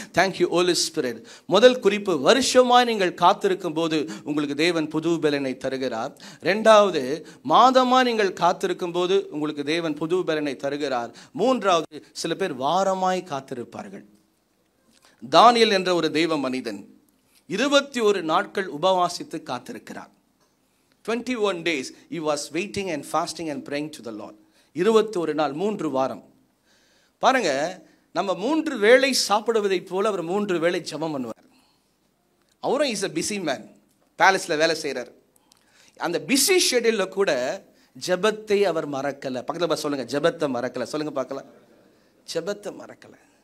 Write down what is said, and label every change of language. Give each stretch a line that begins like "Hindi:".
English: Thank you Holy Spirit.
Tamil: முதல் குறிப்பு, வருஷமாய் நீங்கள் காத்திருக்கும் போது உங்களுக்கு தேவன் புது பலனை தருகிறார். ரெண்டாவது, மாதமாய் நீங்கள் காத்திருக்கும் போது உங்களுக்கு தேவன் புது பலனை தருகிறார். மூன்றாவது, சில பேர் வாரமாய் காத்திருப்பார்கள். தானியேல் என்ற ஒரு தெய்வ மனிதன் 21 நாட்கள் உபவாசித்து காத்திருக்கிறார்.
English: 21 days he was waiting and fasting and praying to the Lord.
Tamil: 21 நாள், 3 வாரம். பாருங்க, நம்ம 3 வேளை சாப்பிடுவதை போல அவர் 3 வேளை ஜெபம் பண்ணுவார். அவரும்
English: is a busy man,
Tamil: பேலஸ்ல வேலை செய்கிறார். அந்த பிஸி ஷெட்யூலில் கூட ஜெபத்தை அவர் மறக்கலை. பக்கத்தில் சொல்லுங்க, ஜெபத்தை மறக்கலை. சொல்லுங்க பார்க்கலாம், ஜெபத்தை மறக்கலை.